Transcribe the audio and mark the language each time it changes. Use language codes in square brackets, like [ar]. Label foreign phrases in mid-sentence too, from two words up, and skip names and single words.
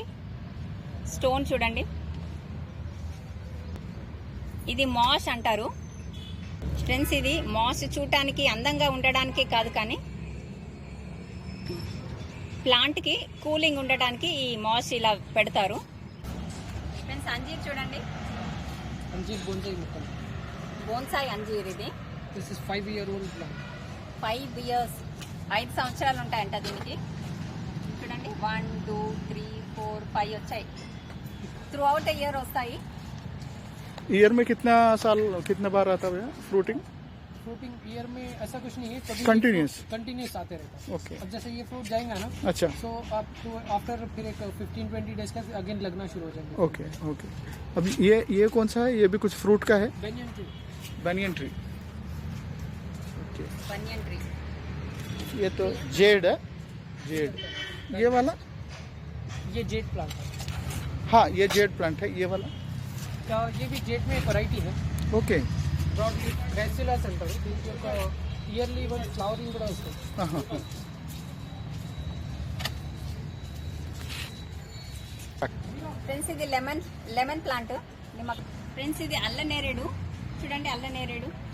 [te] స్టోన్ చూడండి. ఇది మాష్ అంటారు ఫ్రెండ్స్. ఇది మాష్ చూడటానికి అందంగా ఉండడానికి కాదు, కానీ ప్లాంట్కి కూలింగ్ ఉండటానికి ఈ మాష్ ఇలా పెడతారు ఫ్రెండ్స్. అంజీర్ చూడండి, అంజీర్ బోన్సాయి మొత్తం. బోన్సాయి అంజీర్ ఇది. [en] This is 5-year-old plant. [te] 5 years, 5 సంవత్సరాలు ఉంటాయంట దీనికి. చూడండి 1 2 3 4 5 వచ్చాయి. [en] throughout year [te] వస్తాయి. [hi] ईयर में कितना बार आता है फ्रूटिंग? [en] fruiting year [hi] में ऐसा कुछ नहीं है, कभी कंटिन्यूस आते रहता है. ओके. अब जैसे ये फ्रूट जाएगा ना, अच्छा, सो आपको आफ्टर फिर एक 15-20 डेज का अगेन लगना शुरू हो जाएंगे. ओके. अब ये कौन सा है? ये भी कुछ फ्रूट का है? [en] banyan tree. [hi] ओके. [en] banyan tree. [hi] ये तो जेड है. ये वाला? ये [en] jade plant [hi] है. हाँ, ये [en] jade plant [hi] है. ये वाला? ये भी जेड में वैरायटी है. [te] ఓకే. బ్రాడ్లీ బ్యాసిలస్ అంటారు. దీనికి ఒక [en] yearly one flowering [te] కూడా వస్తుంది. ఫ్రెండ్స్ ఇది [en] lemon plant. [te] ఫ్రెండ్స్ ఇది అల్ల నేరేడు చూడండి, అల్ల నేరేడు.